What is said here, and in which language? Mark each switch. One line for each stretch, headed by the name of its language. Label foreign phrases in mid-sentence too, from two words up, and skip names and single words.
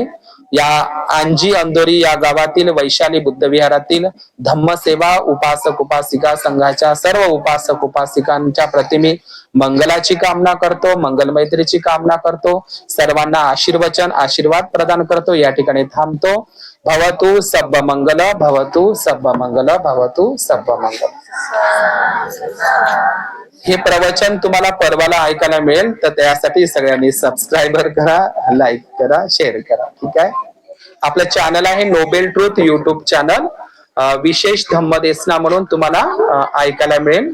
Marathi: या आंजी अंदोरी या गावातील वैशाली बुद्ध विहारातील धम्मसेवा उपासक उपासिका संघाच्या सर्व उपासक उपासिकांच्या प्रतिमी मंगलाची कामना करतो, मंगल मैत्रीची कामना करतो, सर्वांना आशीर्वचन आशीर्वाद प्रदान करतो. या ठिकाणी थांबतो.
Pali: भवतु सब्ब मंगल, भवतु सब्ब मंगल, भवतु सब्ब मंगल.
Marathi: हे प्रवचन तुम्हाला परवाला ऐकायला मिळेल, तर त्यासाठी सगळ्यांनी सबस्क्राईबर करा, लाईक करा, शेअर करा. ठीक आहे. आपलं चॅनल आहे नोबेल ट्रूथ युट्यूब चॅनल, विशेष धम्मदेसना म्हणून तुम्हाला ऐकायला मिळेल.